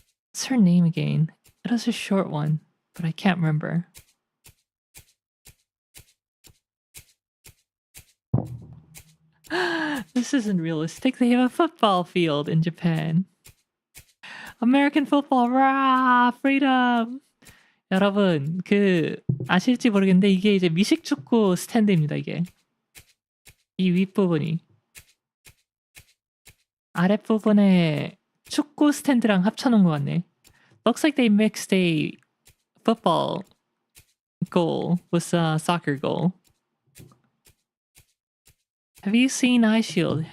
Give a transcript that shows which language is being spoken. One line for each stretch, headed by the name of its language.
English: What's her name again? It was a short one, but I can't remember. This isn't realistic. They have a football field in Japan. American football, rah! Freedom!
Korean: 여러분, 아실지 모르겠는데 이게 이제 미식축구 스탠드입니다, 이게. 이 윗부분이. 아랫부분에 축구 스탠드랑 합쳐놓은 것 같네.
English: Looks like they mixed a football goal with a soccer goal. Have you seen Eye Shield?